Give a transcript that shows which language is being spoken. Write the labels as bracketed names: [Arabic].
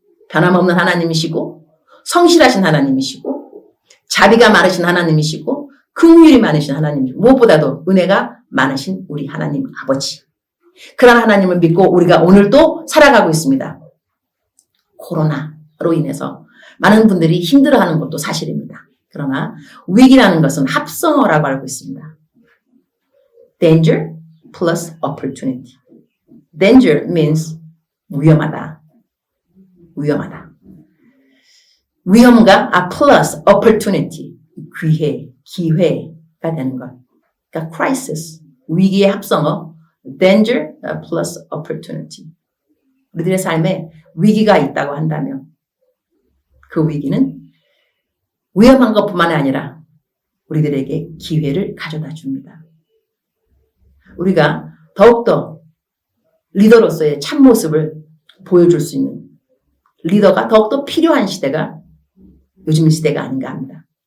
[Korean] 변함없는 하나님이시고 성실하신 하나님이시고 자비가 많으신 하나님이시고 긍휼이 많으신 하나님이시고 무엇보다도 은혜가 많으신 우리 하나님 아버지. 그런 하나님을 믿고 우리가 오늘도 살아가고 있습니다. 코로나로 인해서 많은 분들이 힘들어하는 것도 사실입니다. 그러나 위기라는 것은 합성어라고 알고 있습니다. [English] Danger plus opportunity. Danger means [Korean] 위험하다. 위험하다. 위험과 [English] plus opportunity. [Korean] 기회가 되는 것. 그러니까 crisis. 위기의 합성어. [English] Danger plus opportunity. [Korean] 우리들의 삶에 위기가 있다고 한다면 그 위기는 위험한 것뿐만 아니라 우리들에게 기회를 가져다 줍니다. 우리가 더욱더 리더로서의 참모습을 보여줄 수 있는 리더가 더욱더 필요한 시대가 요즘 시대가 아닌가 합니다.